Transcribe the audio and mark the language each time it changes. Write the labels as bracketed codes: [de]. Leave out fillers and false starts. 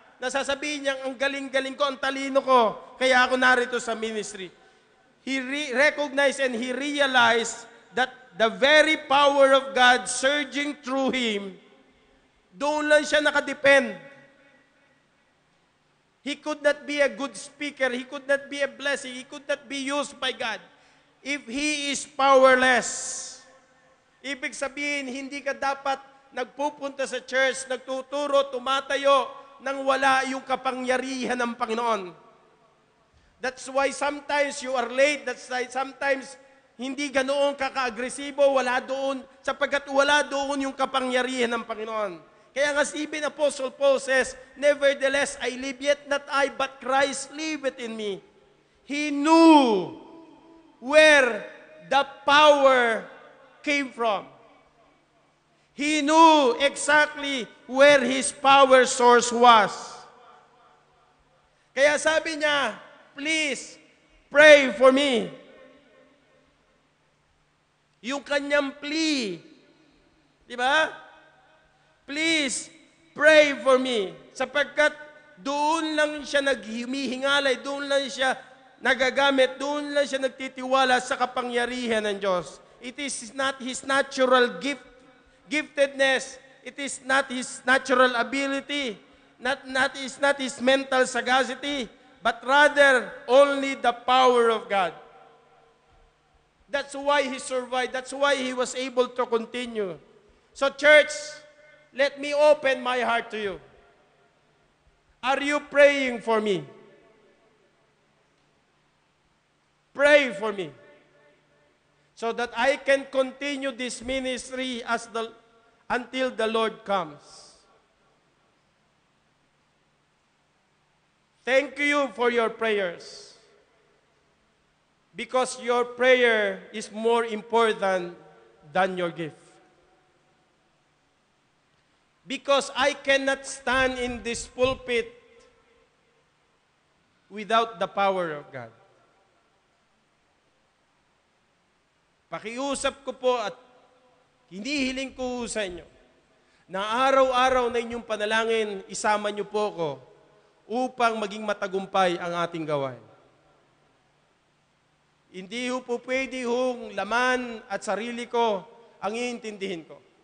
[tl] Nasasabihin niya, ang galing-galing ko, ang talino ko, kaya ako narito sa ministry. [en] He recognized and he realized that the very power of God surging through him, [tl] doon lang siya nakadepend. [en] He could not be a good speaker. He could not be a blessing. He could not be used by God if he is powerless. [tl] Ibig sabihin, hindi ka dapat nagpupunta sa church, nagtuturo, tumatayo, nang wala yung kapangyarihan ng Panginoon. [en] That's why sometimes you are late. That's why sometimes [tl] hindi ganoon kaka-agresibo, wala doon, sapagkat wala doon yung kapangyarihan ng Panginoon. Kaya nga [en] even Apostle Paul says, nevertheless, I live yet not I, but Christ liveth in me. He knew where the power came from. He knew exactly where his power source was. [tl] Kaya sabi niya, [en] please pray for me. [tl] Yung kanyang plea, di ba? [en] Please pray for me. [tl] Sapagkat doon lang siya naghumihingalay, doon lang siya nagagamit, doon lang siya nagtitiwala sa kapangyarihan ng Diyos. [en] It is not his natural giftedness. It is not his natural ability. It's not his mental sagacity, but rather only the power of God. That's why he survived. That's why he was able to continue. So church, let me open my heart to you. Are you praying for me? Pray for me, so that I can continue this ministry until the Lord comes. Thank you for your prayers, because your prayer is more important than your gift. Because I cannot stand in this pulpit without the power of God. [tl] Pakiusap ko po at hinihiling ko sa inyo na araw-araw na inyong panalangin, isama niyo po ko upang maging matagumpay ang ating gawain. Hindi po pwede hong laman at sarili ko ang iintindihin ko.